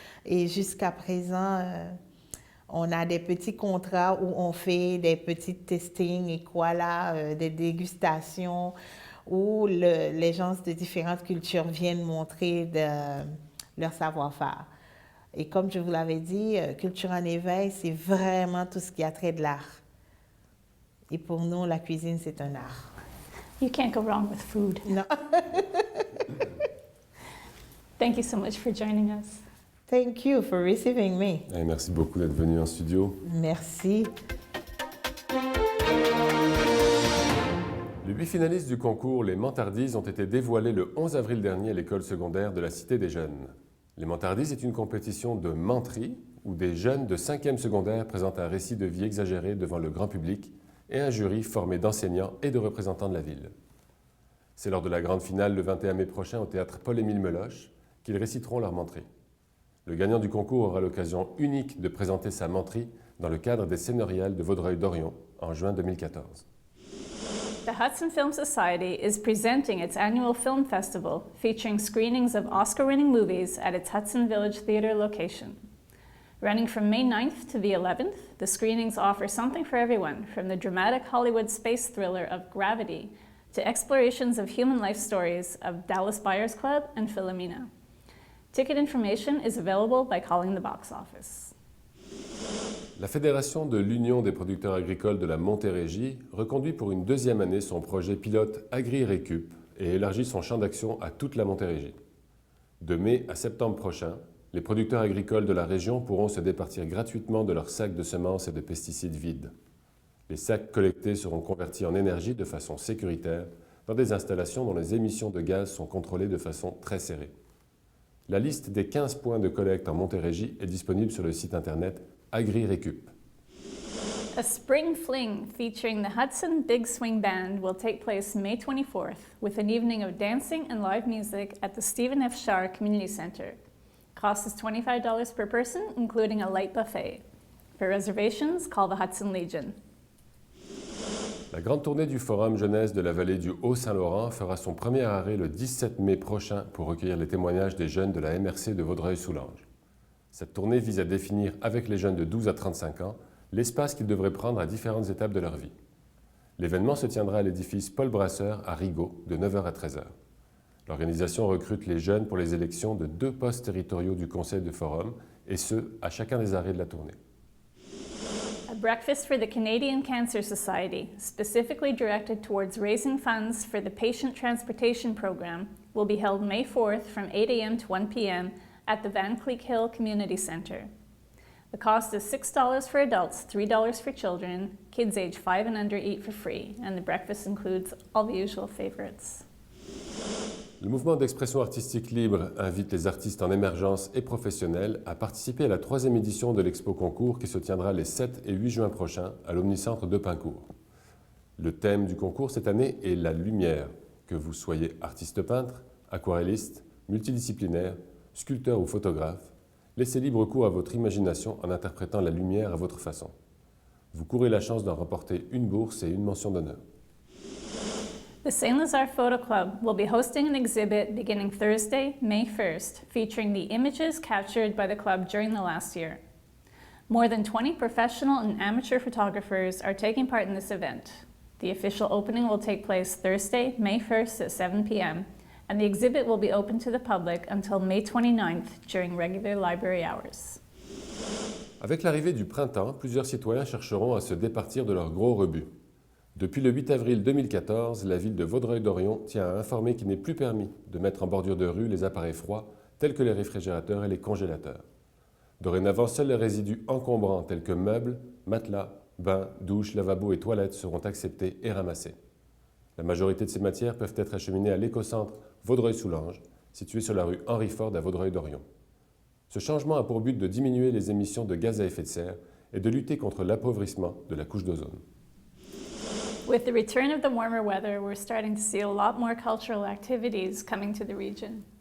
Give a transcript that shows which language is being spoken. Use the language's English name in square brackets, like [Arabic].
[French] Et jusqu'à présent, on a des petits contrats où on fait des petits testings et quoi là, des dégustations où les gens de différentes cultures viennent montrer leur savoir-faire. Et comme je vous l'avais dit, Culture en éveil, c'est vraiment tout ce qui a trait de l'art. Et pour nous, la cuisine, c'est un art. [English] You can't go wrong with food. [French] Non. [English] Thank you so much for joining us. Thank you for receiving me. [French] Et merci beaucoup d'être venu en studio. Merci. Les 8 finalistes du concours Les Mentardises ont été dévoilés le 11 avril dernier à l'école secondaire de la Cité des Jeunes. Les Mentardises est une compétition de menterie où des jeunes de 5e secondaire présentent un récit de vie exagéré devant le grand public et un jury formé d'enseignants et de représentants de la ville. C'est lors de la grande finale le 21 mai prochain au théâtre Paul-Émile Meloche qu'ils réciteront leur menterie. Le gagnant du concours aura l'occasion unique de présenter sa menterie dans le cadre des Seignoriales de Vaudreuil-Dorion en juin 2014. [English] The Hudson Film Society is presenting its annual film festival featuring screenings of Oscar-winning movies at its Hudson Village Theatre location. Running from May 9th to the 11th, the screenings offer something for everyone, from the dramatic Hollywood space thriller of Gravity to explorations of human life stories of Dallas Buyers Club and Philomena. Ticket information is available by calling the box office. [French] La Fédération de l'Union des producteurs agricoles de la Montérégie reconduit pour une 2e année son projet pilote Agri-Récup et élargit son champ d'action à toute la Montérégie. De mai à septembre prochain, les producteurs agricoles de la région pourront se départir gratuitement de leurs sacs de semences et de pesticides vides. Les sacs collectés seront convertis en énergie de façon sécuritaire dans des installations dont les émissions de gaz sont contrôlées de façon très serrée. La liste des 15 points de collecte en Montérégie est disponible sur le site internet Agri-Récup. [English] A spring fling featuring the Hudson Big Swing Band will take place May 24th with an evening of dancing and live music at the Stephen F. Sharr Community Center. Cost is $25 per person, including a light buffet. For reservations, call the Hudson Legion. [French] La grande tournée du Forum Jeunesse de la vallée du Haut-Saint-Laurent fera son premier arrêt le 17 mai prochain pour recueillir les témoignages des jeunes de la MRC de Vaudreuil-Soulanges. Cette tournée vise à définir avec les jeunes de 12 à 35 ans l'espace qu'ils devraient prendre à différentes étapes de leur vie. L'événement se tiendra à l'édifice Paul Brasseur à Rigaud de 9h à 13h. L'organisation recrute les jeunes pour les élections de 2 postes territoriaux du Conseil de Forum, et ce, à chacun des arrêts de la tournée. [English] A breakfast for the Canadian Cancer Society, specifically directed towards raising funds for the Patient Transportation Program, will be held May 4th from 8 a.m. to 1 p.m. at the Van Cleek Hill Community Centre. The cost is $6 for adults, $3 for children. Kids age 5 and under eat for free, and the breakfast includes all the usual favorites. [French] Le mouvement d'expression artistique libre invite les artistes en émergence et professionnels à participer à la 3e édition de l'Expo Concours qui se tiendra les 7 et 8 juin prochains à l'Omnicentre de Pincourt. Le thème du concours cette année est la lumière, que vous soyez artiste peintre, aquarelliste, multidisciplinaire, sculpteur ou photographe. Laissez libre cours à votre imagination en interprétant la lumière à votre façon. Vous courez la chance d'en remporter une bourse et une mention d'honneur. [English] The Saint-Lazare Photo Club will be hosting an exhibit beginning Thursday, May 1st, featuring the images captured by the club during the last year. More than 20 professional and amateur photographers are taking part in this event. The official opening will take place Thursday, May 1st at 7 p.m., and the exhibit will be open to the public until May 29th during regular library hours. [French] Avec l'arrivée du printemps, plusieurs citoyens chercheront à se départir de leurs gros rebuts. Depuis le 8 avril 2014, la ville de Vaudreuil-Dorion tient à informer qu'il n'est plus permis de mettre en bordure de rue les appareils froids tels que les réfrigérateurs et les congélateurs. Dorénavant, seuls les résidus encombrants tels que meubles, matelas, bains, douches, lavabos et toilettes seront acceptés et ramassés. La majorité de ces matières peuvent être acheminées à l'écocentre Vaudreuil-Soulanges, situé sur la rue Henri Ford à Vaudreuil-Dorion. Ce changement a pour but de diminuer les émissions de gaz à effet de serre et de lutter contre l'appauvrissement de la couche d'ozone. [English] With the return of the warmer weather, we're starting to see a lot more cultural activities coming to the region.